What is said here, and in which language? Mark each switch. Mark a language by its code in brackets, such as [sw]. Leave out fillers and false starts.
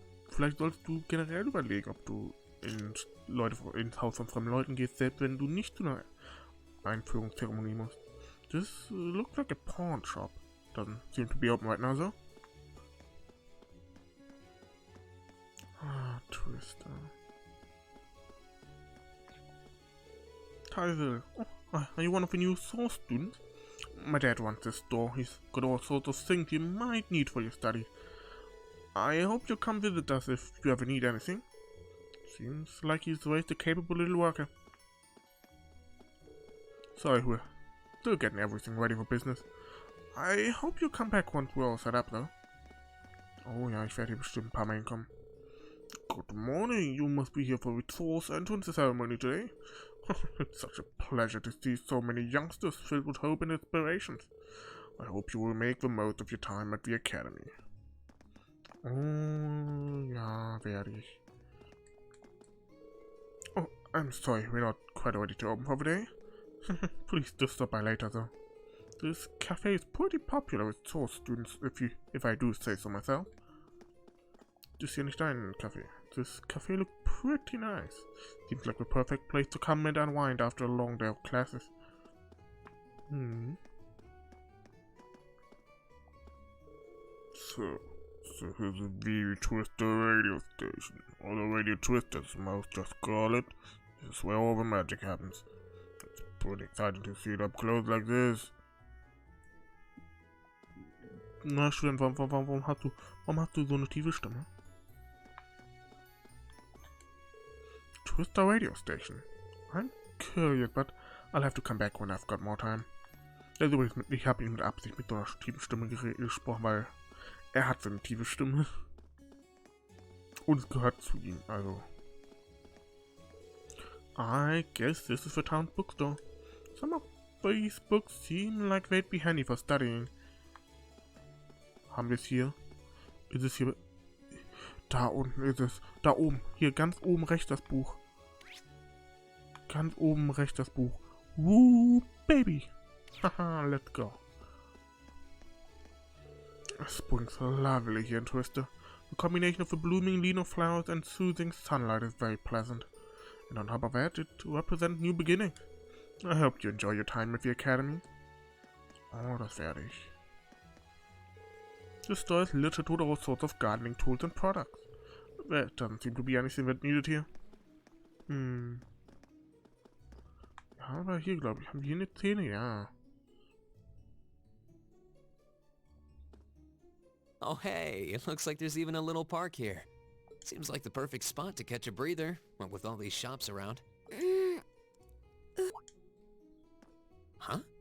[de] Vielleicht solltest du generell überlegen, ob du ins Haus von fremden Leuten gehst, selbst wenn du nicht zu einer Einführungszeremonie musst. [en] This looks like a pawn shop. Doesn't seem to be open right now, though. Trista. Tyler, are you one of the new Thors students? My dad runs this store. He's got all sorts of things you might need for your studies. I hope you'll come visit us if you ever need anything. Seems like he's raised a capable little worker. Sorry, we're still getting everything ready for business. I hope you'll come back once we're all set up, though. [de] Oh ja, ich werde hier bestimmt ein paar Mal hinkommen. [en] Good morning, you must be here for the Thors entrance ceremony today. It's such a pleasure to see so many youngsters filled with hope and inspirations. I hope you will make the most of your time at the academy. [de] Oh, ja, werde ich. [en] Oh, I'm sorry, we're not quite ready to open for the day. Please do stop by later, though. This cafe is pretty popular with Thors students, if I do say so myself. [de] Das ist hier nicht dein Café. [en] This cafe looks pretty nice. Seems like the perfect place to come and unwind after a long day of classes. So here's a very Twister radio station. Or the Radio Twister, as most just call it. This is where all the magic happens. It's pretty exciting to see it up close like this. [de] Na, Student, warum hast du so eine tiefe Stimme? [en] Twister radio station. I'm curious, but I'll have to come back when I've got more time. [de] Also, ich habe ihn mit Absicht mit so einer tiefen Stimme gesprochen, weil er hat so eine tiefe Stimme. Und es gehört zu ihm, also. [en] I guess this is the town bookstore. Some of these books seem like they'd be handy for studying. [de] Haben wir es hier? Ist es hier? Da unten ist es. Da oben. Hier ganz oben rechts das Buch. Ganz oben rechts das Buch. [en] Woo, baby. Haha, let's go. Spring's lovely here in Trista. The combination of the blooming Lino flowers and soothing sunlight is very pleasant. And on top of that, it represents new beginnings. I hope you enjoy your time at the academy. [de] Oh, das werde ich. [en] This store is littered with all sorts of gardening tools and products. That doesn't seem to be anything that needed here. Hm. [de] Ja, aber hier, glaube ich, haben wir hier eine Szene, ja. [en] Oh hey, it looks like there's even a little park here. Seems like the perfect spot to catch a breather, what with all these shops around. Huh?